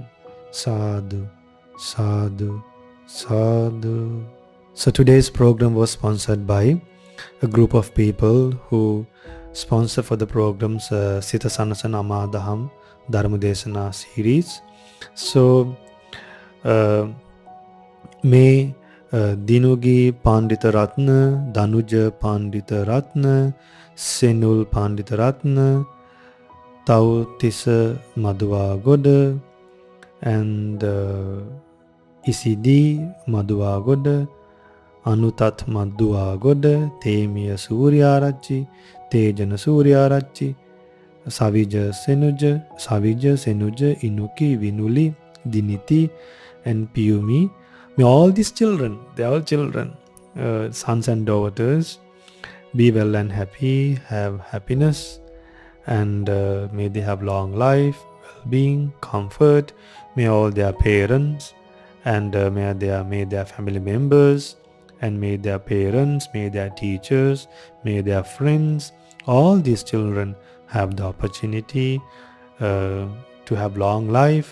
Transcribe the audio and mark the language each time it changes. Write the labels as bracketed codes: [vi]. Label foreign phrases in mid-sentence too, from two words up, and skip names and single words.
[pi] Sadhu, sadhu, sadhu. [en] So today's program was sponsored by a group of people who sponsor for the programs Sita Sanasan Amadaham Dharmadesana series. So may Dinugi Pandita Ratna, Danuja Pandita Ratna, Senul Pandita Ratna, Tau Tisa Madhua Goda, and Isidi Madhua Goda, Anutat Madhua Goda, Temiya Suryarachi, Tejana Suryarachi, Savija Senuja, Inuki, Vinuli, Diniti, and Piyumi. May all these children, they are all children, sons and daughters, be well and happy, have happiness, and may they have long life, well-being, comfort. May all their parents and may their family members, and may their parents, may their teachers, may their friends, all these children have the opportunity to have long life.